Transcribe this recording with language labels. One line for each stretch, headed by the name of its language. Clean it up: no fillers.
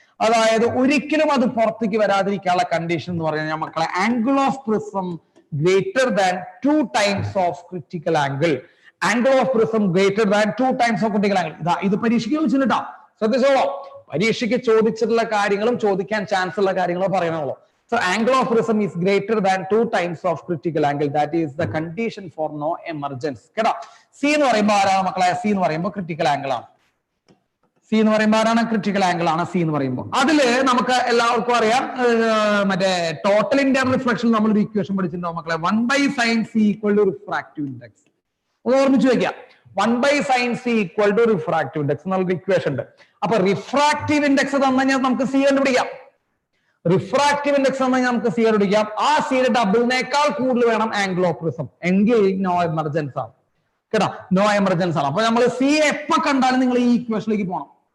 Malayalam: അതായത് ഒരിക്കലും അത് പുറത്തേക്ക് വരാതിരിക്കാനുള്ള കണ്ടീഷൻ എന്ന് പറഞ്ഞാൽ മക്കളെ angle of prism greater than 2 times of critical angle. Angle of prism greater than 2 times of critical angle. ഇത് പരീക്ഷയ്ക്ക് ചോദിച്ചിട്ടാ, ശ്രദ്ധിച്ചോളൂ. പരീക്ഷയ്ക്ക് ചോദിച്ചിട്ടുള്ള കാര്യങ്ങളും ചോദിക്കാൻ ചാൻസ് ഉള്ള കാര്യങ്ങളോ പറയണുള്ളൂ.
English: So angle of prism is greater than 2 times of critical angle. That is the condition for no emergence.
Malayalam: കേട്ടോ. C എന്ന് പറയുമ്പോൾ ആരാണ് മക്കളെ? C എന്ന് പറയുമ്പോൾ ക്രിറ്റിക്കൽ ആംഗിൾ ആണ്. C എന്ന് പറയുമ്പോൾ ആരാണ്? ക്രിറ്റിക്കൽ ആംഗിൾ ആണ് C എന്ന് പറയുമ്പോൾ. അതില് നമുക്ക് എല്ലാവർക്കും അറിയാം, മറ്റേ ടോട്ടൽ ഇന്റർണൽ റിഫ്ലക്ഷൻ നമ്മൾ ഒരു ഇക്വേഷൻ പഠിച്ചിട്ടുണ്ടാവും മക്കളെ.
English: 1 by sin c equal to refractive index. ഒന്ന് ഓർമ്മിച്ച് വെക്കാം. 1 by sin c equal to refractive index എന്നുള്ള equation ഉണ്ട്.
Malayalam: അപ്പൊ റിഫ്രാക്റ്റീവ് ഇൻഡെക്സ് തന്നു കഴിഞ്ഞാൽ നമുക്ക് C കണ്ടുപിടിക്കാം. റിഫ്രാക്റ്റീവ് ഇൻഡെക്സ് നമുക്ക് സി കണ്ടുപിടിക്കാം. ആ സിയുടെ ഡബിളിനേക്കാൾ കൂടുതൽ വേണം ആംഗിൾ ഓഫ് പ്രിസം, എങ്കിൽ നോ എമർജൻസ് ആണ് കേട്ടോ. നോ എമർജൻസ് ആണ്. അപ്പൊ നമ്മൾ സി എപ്പോ കണ്ടാലും നിങ്ങൾ ഈ ഇക്വേഷനിലേക്ക് പോകണം.